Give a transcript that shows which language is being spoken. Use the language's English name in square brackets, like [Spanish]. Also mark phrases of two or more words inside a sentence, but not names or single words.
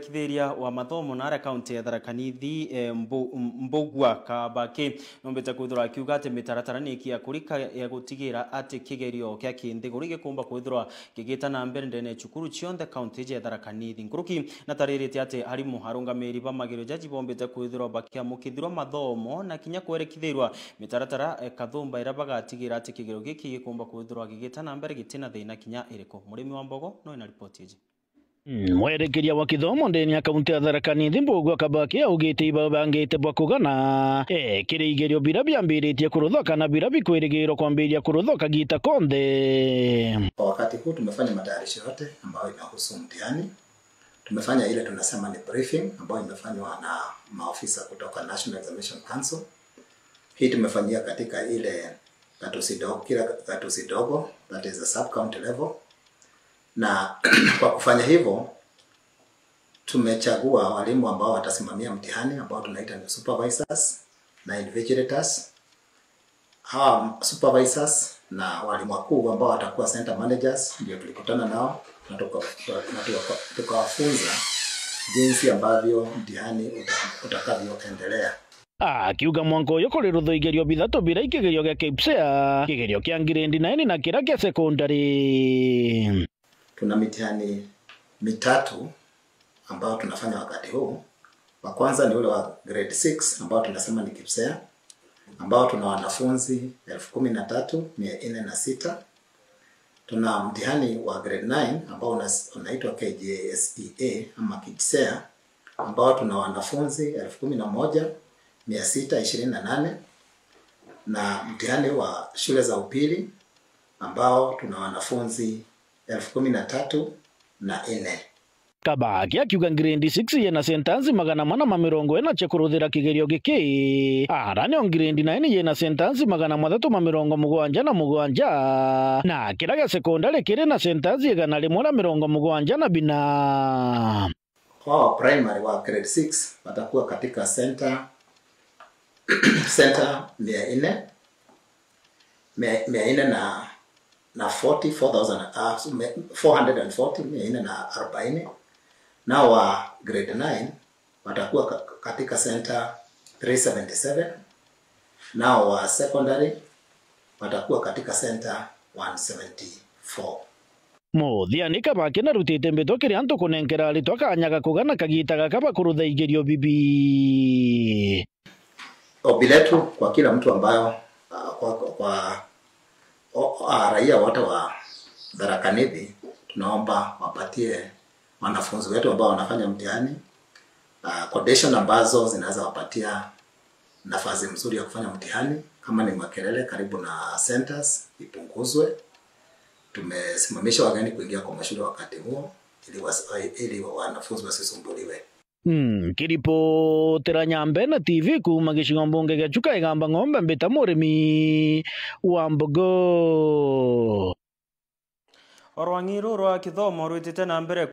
[Meru] mwerekithiria wa mathomo na kaunti ya Tharaka Nithi Mbugua Kabake nombete kwithura akiuga ati mitaratara ni kia kurika ya gutigira ati kigerio kya kinthiguri gikumba kwithura gigitana mbere ndene cukuru cionthe kaunti ya Tharaka Nithi nguruki na taririte ati harimu harungamiri bamagiro jaji bombete kwithura bakiamukithirwa mathomo na kinya kwerekithirwa mitaratara kathumba ira bagatigira ati kigerio giki gikumba kwithura gigitana mbere gitina thina kinya iriko murimi wa Mbogo no ina ripoti iji. Mwerekeria wa kithomo ndeni ya kaunti ya Tharaka Nithi Mbugua Kabake augite ibangite bwa kugana kirigerio bira biambiritie kuruthoka na bira bikwirigirwo kwambiria kuruthoka gita konde. [Swahili] Kwa wakati huu tumefanya matayarisho yote ambayo inahusu mtihani. Tumefanya ile tunasema ni briefing ambayo imefanywa na maofisa kutoka National Examination Council. Hii tumefanyia katika ile gatuzi dogo, [English] that is a sub county level. [Swahili] Na kwa kufanya hivyo tumechagua walimu ambao watasimamia mtihani ambao tunaita ni supervisors na invigilators. Hawa supervisors na walimu wakuu ambao watakuwa [English] center managers [Swahili] ndio tulikutana nao na tukawafunza jinsi ambavyo mtihani utakavyoendelea. [Meru] Akiuga mwanko yo kuri ruthoigerio bithatu bira ikigerio gya KPSEA kigerio kya grade 9 na kira kya secondary. [Swahili] Tuna mitihani mitatu ambao tunafanya wakati huu. Wa kwanza ni ule wa grade 6 ambao tunasema ni KPSEA ambao tuna wanafunzi 13,406. Tuna mtihani wa grade 9 ambao unaitwa KJSEA ama KPSEA ambao tuna wanafunzi 11,628, na mtihani wa shule za upili ambao tuna wanafunzi 13,004. [Meru] Kabake akiuga grade 6 yena sentence 440 chekuruthira kigerio giki arane [English] on grade [Meru] 9 yena sentence 377 na kira gya secondary kire na sentence 174 [Swahili] Kwa primary wa grade 6 watakuwa katika center 440 na wa grade 9 watakuwa katika center 377 na wa secondary watakuwa katika center 174. [Meru] Muthiani Kabake na rutite mbito kiri antu kunenkera ritwa kanyaga kugana kagita gakaba kurutha igerio bibi. [Swahili] Ombi letu kwa kila mtu ambayo raia wote wa Tharaka Nithi tunaomba wapatie wanafunzi wetu ambao wanafanya mtihani condition ambazo zinaweza wapatia nafasi nzuri ya kufanya mtihani. Kama ni makelele karibu na centers ipunguzwe. Tumesimamisha wageni kuingia kwa mashule wakati huo ili wanafunzi wasisumbuliwe. [Meru] Kiripo tera Nyambene TV kuma gicigo mbunge gya Chuka Igamba Ng'ombe mbita murimi wa Mbogo. Orwang'iru rwa kithomo rwitite na mbere